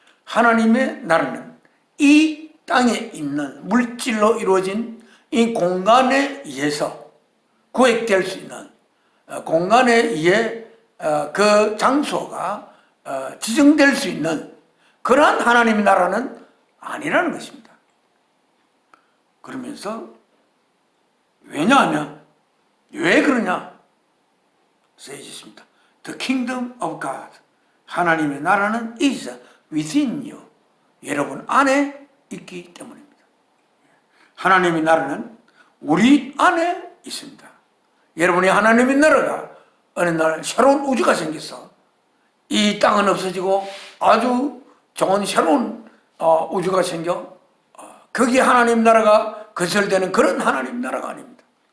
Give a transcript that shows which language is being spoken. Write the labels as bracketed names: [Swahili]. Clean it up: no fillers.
[Korean] 하나님의 나라는 이 땅에 있는 물질로 이루어진 이 공간에 의해서 구획될 수 있는 공간에 의해 그 장소가 지정될 수 있는 그러한 하나님의 나라는 아니라는 것입니다. 그러면서 왜냐하면 왜 그러냐 써있습니다. [English] The kingdom of God, [Korean] 하나님의 나라는 [English] is within you, [Korean] 여러분 안에 있기 때문입니다. 하나님의 나라는 우리 안에 있습니다. 여러분이 하나님의 나라가 어느 날 새로운 우주가 생겨서 이 땅은 없어지고 아주 좋은 새로운 우주가 생겨 거기에 하나님 나라가 건설되는 그런 하나님 나라가 아닙니다.